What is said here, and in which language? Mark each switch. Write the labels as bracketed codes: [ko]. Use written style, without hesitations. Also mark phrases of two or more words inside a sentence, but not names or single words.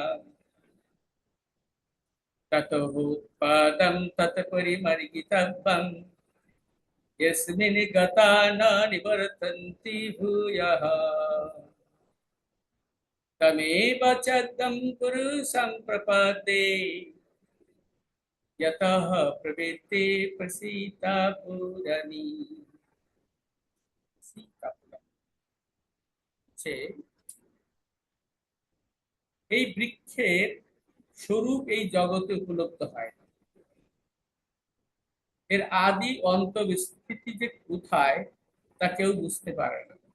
[sa] ततोत्पादं तत्परिमर्गितव्यं यस्मिन् गता न निवर्तन्ति भूयः तमेव चदं पुरुषं प्रपद्ये यतः प्रवृत्ति प्रसीता पुराणी। [bn] এই বৃক্ষের স্বরূপ এই জগতে উপলব্ধ হয় না। এর আদি অন্ত স্থিতি যে কোথায় তা কেউ বুঝতে পারে না।